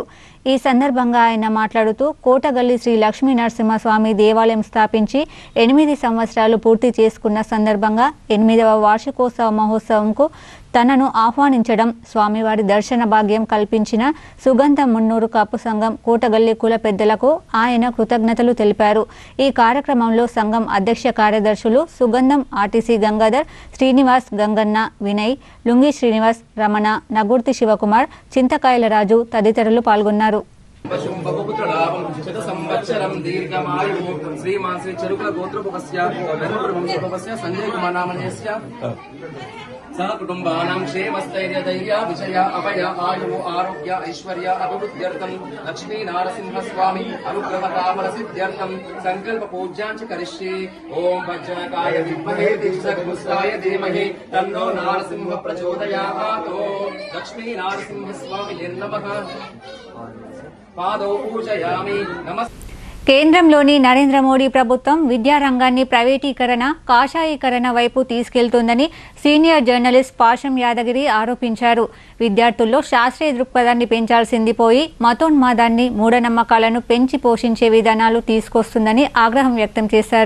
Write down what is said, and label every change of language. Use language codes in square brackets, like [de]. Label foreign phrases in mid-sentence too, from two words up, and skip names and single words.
[te] ఈ సందర్భంగా ఆయన మాట్లాడుతూ, కోటగల్లి శ్రీ లక్ష్మీ నరసింహస్వామి దేవాలయం స్థాపించి 8 సంవత్సరాలు పూర్తి చేసుకున్న సందర్భంగా 8వ వార్షికోత్సవ మహోత్సవంకు తనను ఆహ్వానించడం, స్వామివారి దర్శన భాగ్యం కల్పించిన సుగంధం మున్నూరు కాపు సంఘం కోటగల్లి కుల పెద్దలకు ఆయన కృతజ్ఞతలు తెలిపారు. ఈ కార్యక్రమంలో సంఘం అధ్యక్ష కార్యదర్శులు సుగంధం ఆర్టీసీ గంగాధర్, శ్రీనివాస్, గంగన్న, వినయ్, లుంగి శ్రీనివాస్, రమణ, నగుర్తి శివకుమార్, చింతకాయల రాజు తదితరులు పాల్గొన్నారు. [sa] श्रीमान श्री चरुकुल गोत्रपुकस्य धर्मप्रभुवंशस्य संजय कुमार नामन्यस्य सह कुटुंबानां क्षेमस्थैर्य धैर्य विजय अभय आयु आरोग्य ऐश्वर्य अभिवृद्ध्यर्थं लक्ष्मी नारसिंह स्वामी अनुग्रहताफल सिद्ध्यर्थं संकल्प पूज्याञ्च करिष्ये। ओम वज्रकाय विद्महे दिक्षगुस्ताय धीमहि तन्नो नारसिंह प्रचोदयात्। लक्ष्मी नारसिंह स्वामी नमः। पादौ पूजयामि। नमस्ते। [te] కేంద్రంలోని నరేంద్ర మోడీ ప్రభుత్వం విద్యారంగాన్ని ప్రైవేటీకరణ, కాషాయీకరణ వైపు తీసుకెళ్తుందని సీనియర్ జర్నలిస్ట్ పాషం యాదగిరి ఆరోపించారు. విద్యార్థుల్లో శాస్త్రీయ దృక్పథాన్ని పెంచాల్సింది పోయి మతోన్మాదాన్ని, మూఢనమ్మకాలను పెంచి పోషించే విధానాలు తీసుకొస్తుందని ఆగ్రహం వ్యక్తం చేశారు.